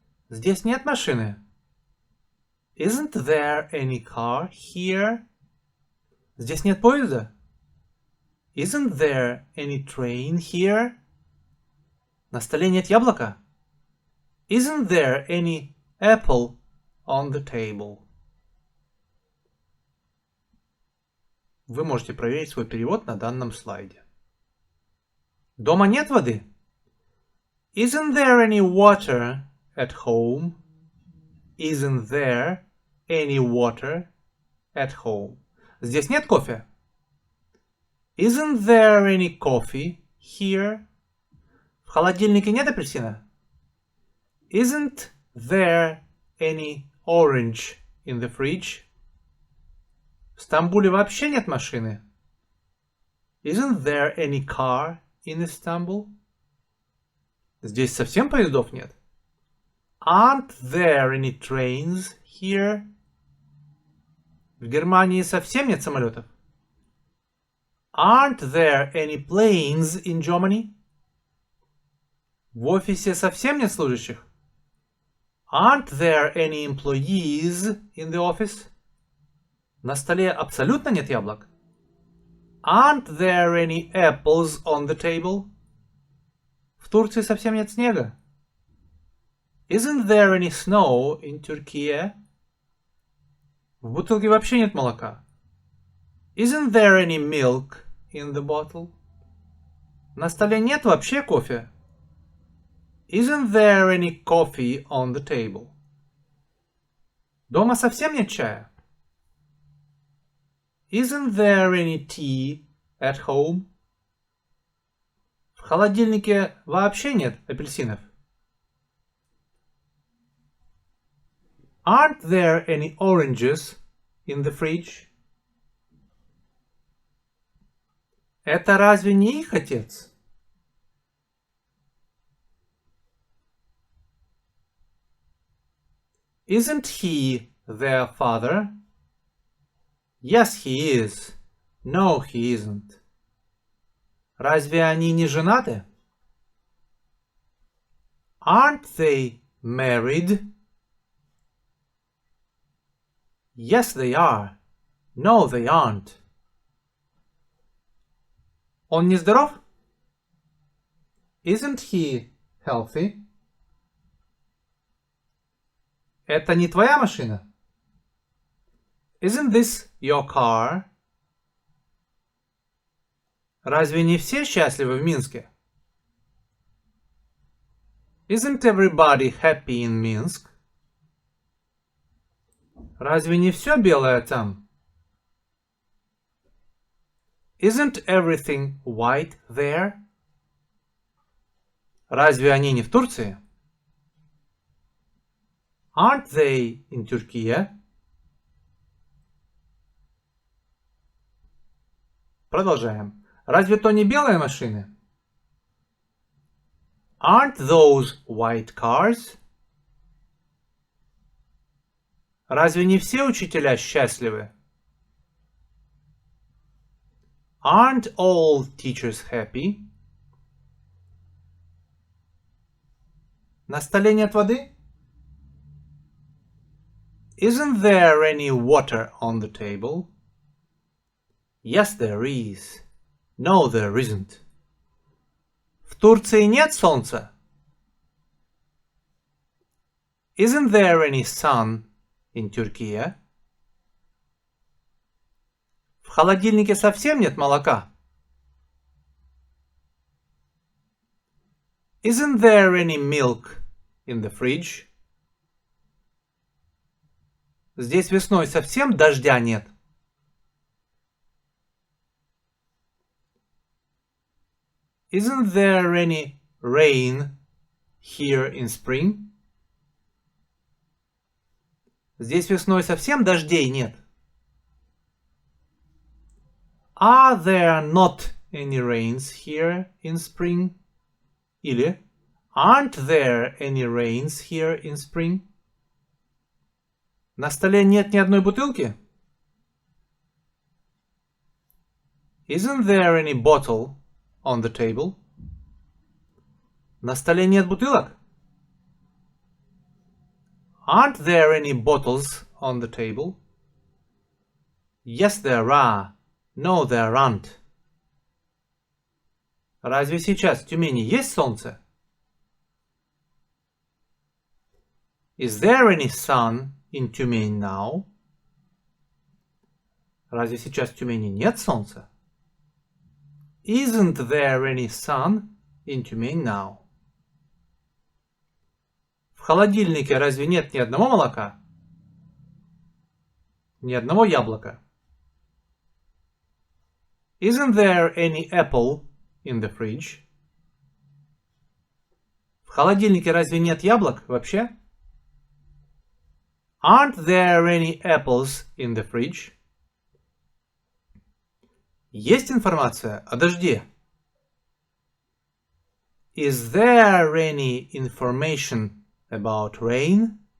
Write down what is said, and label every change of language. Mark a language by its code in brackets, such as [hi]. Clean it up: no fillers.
[ru] Здесь нет машины. [en] Isn't there any car here? [ru] Здесь нет поезда. [en] Isn't there any train here? [ru] На столе нет яблока. [en] Isn't there any apple on the table? [ru] Вы можете проверить свой перевод на данном слайде. Дома нет воды? [en] Isn't there any water at home? Isn't there any water at home? [ru] Здесь нет кофе? [en] Isn't there any coffee here? [ru] В холодильнике нет апельсина? [en] Isn't there any orange in the fridge? [ru] В Стамбуле вообще нет машины? [en] Isn't there any car in Istanbul? [ru] Здесь совсем поездов нет? [en] Aren't there any trains here? [ru] В Германии совсем нет самолетов? [en] Aren't there any planes in Germany? [ru] В офисе совсем нет служащих? [en] Aren't there any employees in the office? [ru] На столе абсолютно нет яблок? [en] Aren't there any apples on the table? [ru] В Турции совсем нет снега? [en] Isn't there any snow in Turkey? [ru] В бутылке вообще нет молока? [en] Isn't there any milk in the bottle? [ru] На столе нет вообще кофе? [en] Isn't there any coffee on the table? [ru] Дома совсем нет чая? [en] Isn't there any tea at home? [ru] В холодильнике вообще нет апельсинов? [en] Aren't there any oranges in the fridge? [ru] Это разве не их отец? [en] Isn't he their father? Yes, he is. No, he isn't. [ru] Разве они не женаты? [en] Aren't they married? Yes, they are. No, they aren't. [ru] Он не здоров? [en] Isn't he healthy? [ru] Это не твоя машина? [en] Isn't this your car? [ru] Разве не все счастливы в Минске? [en] Isn't everybody happy in Minsk? [ru] Разве не все белое там? [en] Isn't everything white there? [ru] Разве они не в Турции? [en] Aren't they in Turkey? [ru] Продолжаем. Разве то не белые машины? [en] Aren't those white cars? [ru] Разве не все учителя счастливы? [en] Aren't all teachers happy? [ru] На столе нет воды? [en] Isn't there any water on the table? Yes, there is. No, there isn't. [ru] В Турции нет солнца? [en] Isn't there any sun in Turkey? [ru] В холодильнике совсем нет молока? [en] Isn't there any milk in the fridge? [ru] Здесь весной совсем дождя нет? [en] Isn't there any rain here in spring? [ru] Здесь весной совсем дождей нет? [en] Are there not any rains here in spring? [ru] Или [en] Aren't there any rains here in spring? [ru] На столе нет ни одной бутылки? [en] Isn't there any bottle on the table? [ru] На столе нет бутылок? [en] Aren't there any bottles on the table? Yes, there are. No, there aren't. [ru] Разве сейчас в Тюмени есть солнце? [en] Is there any sun in Тюмень now? [ru] Разве сейчас в Тюмени нет солнца? [en] Isn't there any sun in Тюмень now? [ru] В холодильнике разве нет ни одного молока? Ни одного яблока? [en] Isn't there any apple in the fridge? [ru] В холодильнике разве нет яблок вообще? [en] Aren't there any apples in the fridge? [ru] Есть информация о дожде? [en] Is there any information about rain?